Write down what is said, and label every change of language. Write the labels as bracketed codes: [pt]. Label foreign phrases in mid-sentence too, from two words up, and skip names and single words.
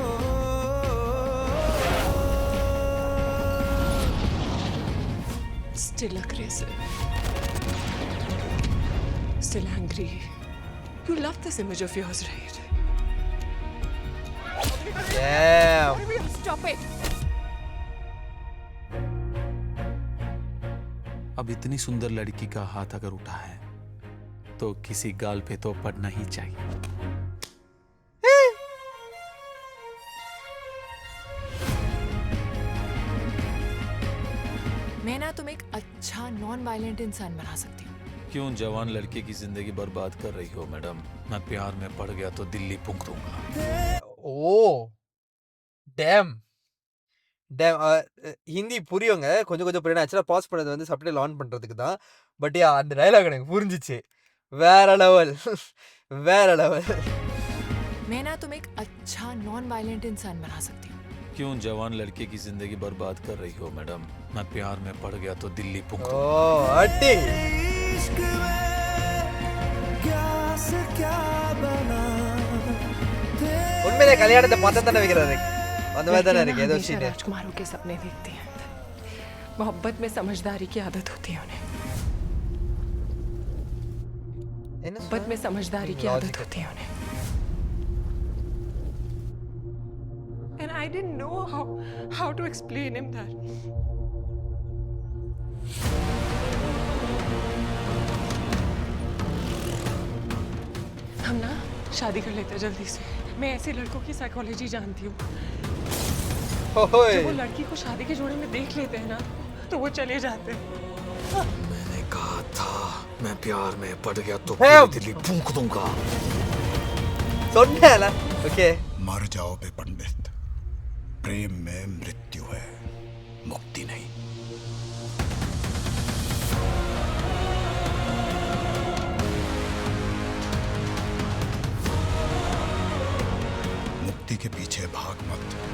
[en] Still aggressive. Still angry. You love this image of yours, right? Damn. Stop it. [hi] अब इतनी सुंदर लड़की का हाथ अगर उठा है तो किसी गाल पे तो पड़ना ही चाहिए. मैं ना तुम्हें एक अच्छा [en] non violent [hi] इंसान बना सकती हूँ. क्यों जवान लड़के की जिंदगी बर्बाद कर रही हो मैडम? मैं प्यार में पड़ गया तो दिल्ली फूंक दूंगा. Oh. Damn. [ta] ஹிந்தி புரியுங்க, கொஞ்சம் கொஞ்சம் புரியும். ஆக்சுவலாக பாஸ் பண்ணது வந்து [en] subtitle on [ta] பண்ணுறதுக்கு தான். பட் அந்த டைலாக் எனக்கு புரிஞ்சிச்சு. வேற லெவல். வேற லெவல். [hi] मैं ना तुम्हें एक अच्छा [en] non violent [hi] इंसान बना सकती हूँ. क्यों जवान लड़के की जिंदगी बर्बाद कर रही हो मैडम? मैं प्यार में पड़ गया तो दिल्ली फूंक [ta] ஓ [hi] दूंगा. [ta] அட்டி. உண்மையிலே கல்யாணத்தை பார்த்தா தானே வைக்கிறாரு. அந்த மாதிரி தானே இருக்கு ஏதோ [hi] हमेशा [ta] சீன். [hi] राजकुमारों के सपने देखती हैं. मोहब्बत में समझदारी की आदत होती है उन्हें. [ta] என்ன [hi] मोहब्बत में समझदारी की आदत होती है उन्हें. [en] And I didn't know how to explain him that. [hi] हम ना शादी कर लेते हैं जल्दी से. मैं ऐसे लड़कों की साइकोलॉजी जानती हूँ. [ta] ஓய். [hi] जब वो लड़की को शादी के जोड़े में देख लेते हैं ना तो वो चले जाते हैं. मैंने कहा था मैं प्यार में पड़ गया तो [en] Help! [hi] पूरी दिल्ली फूंक दूंगा. [ta] சொன்னேன்ல. ஓகே. [hi] मर जाओ बे पंडित, प्रेम में मृत्यु है, मुक्ति नहीं. मुक्ति के पीछे भाग मत.